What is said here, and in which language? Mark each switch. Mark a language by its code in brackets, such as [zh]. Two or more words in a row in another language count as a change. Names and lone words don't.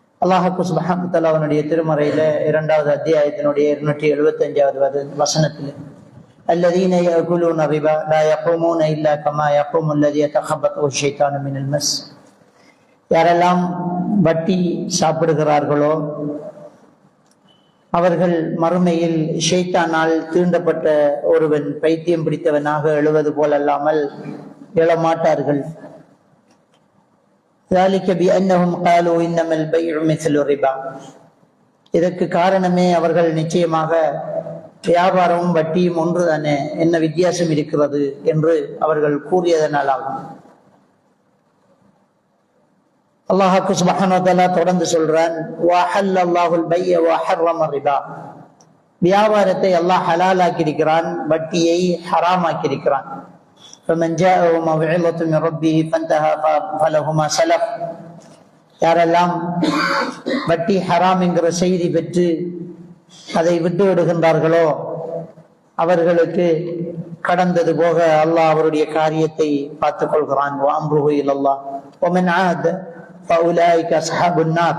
[ar] الله سبحانه وتعالى [ta] அவனுடைய திருமறையில 2வது அத்தியாயத்தினுடைய 275வது வசனத்தில் [ar] الذين يأكلون الربا لا يقومون إلا كما يقوم الذي يتخبطه الشيطان من المس. [ta] யாரெல்லாம் வட்டி சாப்பிடுகிறார்களோ அவர்கள் மறுமையில் ஷைத்தானால் தீண்டப்பட்ட ஒருவன் பைத்தியம் பிடித்தவனாக எழுவது போலல்லாமல் எழமாட்டார்கள். [ar] ذلك بأنهم قالوا إنما البيع مثل الربا. [ta] இதற்கு காரணமே அவர்கள் நிச்சயமாக வியாபாரமும் வட்டியும் ஒன்றுதானே, என்ன வித்தியாசம் இருக்கிறது என்று அவர்கள் கூறியதனாலாகும். [ar] الله سبحانه وتعالى [ta] தொடர்ந்து சொல்றான், [ar] وأحل الله البيع وحرم الربا. [ta] வியாபாரத்தை அல்லாஹ் ஹலாலாக்கி இருக்கிறான், வட்டியை ஹராமாக்கி இருக்கிறான். [ar] فمن جاءه موعظة من ربه فانتهى فله ما سلف. [ta] யாரெல்லாம் வட்டி ஹராம் என்கிற செய்தி பெற்று அதை விட்டு விடுகின்றார்களோ அவர்களுக்கு கடந்தது போக அல்லாஹ் அவருடைய காரியத்தை பார்த்துக் கொள்கிறான். [ar] وأمره إلى الله ومن عاد فأولئك أصحاب النار.